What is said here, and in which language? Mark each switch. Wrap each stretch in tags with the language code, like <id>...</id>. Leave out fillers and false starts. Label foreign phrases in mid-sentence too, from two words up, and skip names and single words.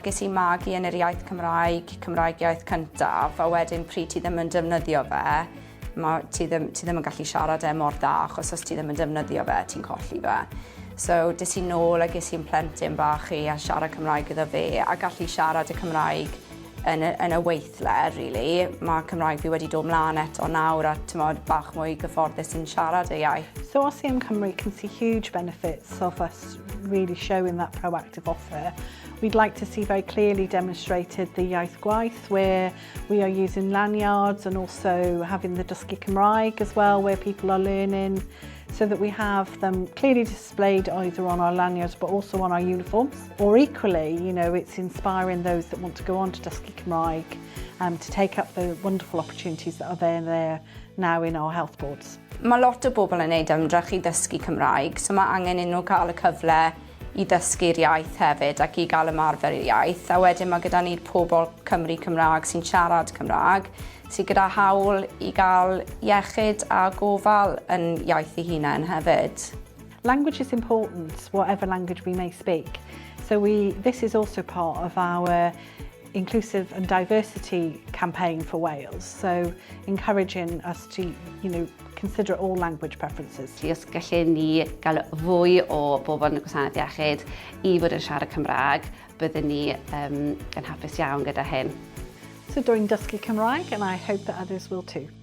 <cy>Ges I magu yn yr iaith Cymraeg iaith cyntaf, a wedyn pryd ti ddim yn defnyddio fe, ti ddim yn gallu siarad mor da, achos os ti ddim yn defnyddio fe, ti'n colli fe. So, des I nôl a ges I'n plentyn bach I a siarad Cymraeg iddo fe, a gallu siarad y Cymraeg yn y weithle, really. Mae Cymraeg fi wedi dod mlaen eto nawr a bach mwy gyfforddus yn siarad y iaith.</cy> <en>So RCM Cymru can see huge benefits of us really showing that proactive offer. We'd like to see very clearly demonstrated the</en> <cy>iaith gwaith,</cy> <en>where we are using lanyards and also having the</en> <cy>dysgu Cymraeg</cy> <en>as well, where people are learning, so that we have them clearly displayed either on our lanyards but also on our uniforms. Or equally, you know, it's inspiring those that want to go on to</en> <cy>dysgu Cymraeg</cy> <en>to take up the wonderful opportunities that are there now in our health boards.</en> <cy>Mae lot o bobl yn neud ymdrech I ddysgu Cymraeg, so mae angen I nhw cael y cyfle I ddysgu'r iaith hefyd ac I gael ymarfer i'r iaith. A wedyn mae gyda ni'r pobl Cymraeg sy'n siarad Cymraeg, sydd gyda hawl I gael iechyd a gofal yn iaith ei hunain hefyd.</cy> <en>Language is important, whatever language we may speak. So this is also part of our inclusive and diversity campaign for Wales. So encouraging us to, consider all language preferences.</en> <cy>Os gallen ni gael fwy o bobl yn y gwasanaeth iechyd I fod yn siarad Cymraeg, byddwn ni yn hapus iawn gyda hyn.</cy> <en>So doing dysgu Cymraeg, and I hope that others will too.</en>